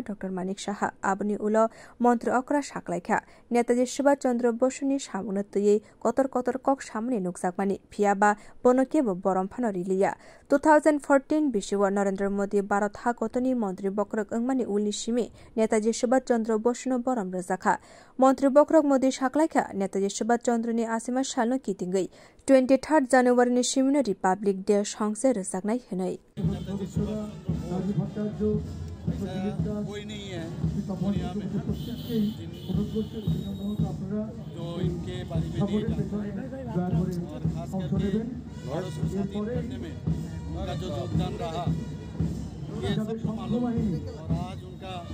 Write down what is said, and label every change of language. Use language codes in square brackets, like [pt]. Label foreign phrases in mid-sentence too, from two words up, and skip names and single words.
[trp] डाक्टर मानिक शाह आबनि उलो मन्त्री अकरा साकलाइखा नेताजी सुभाष चन्द्र बसुनि सामुन तुयै कतर कतर कक सामने नुकसाकमानि फियाबा बनकेबो बरम फानो रिलिया 2014 बिसिव नरेन्द्र मोदी भारत हा कतनि मन्त्री बक्रक अंगमानि उलनि सिमे नेताजी सुभाष चन्द्र बसुनो बरम रजाखा मन्त्री बक्रक मोदी साकलाइखा नेताजी सुभाष चन्द्रनि आसिमा सालनो कितिंगै 23 जानुवारिनि सिमिनो रिपाब्लिक डे संसे रजाकनाय होनै [hi] कोई नहीं है दुनिया में जो इनके बारे में नहीं जानता और खास करके भारत को स्वाधीन करने में उनका जो योगदान रहा ये सबको मालूम है और आज उनका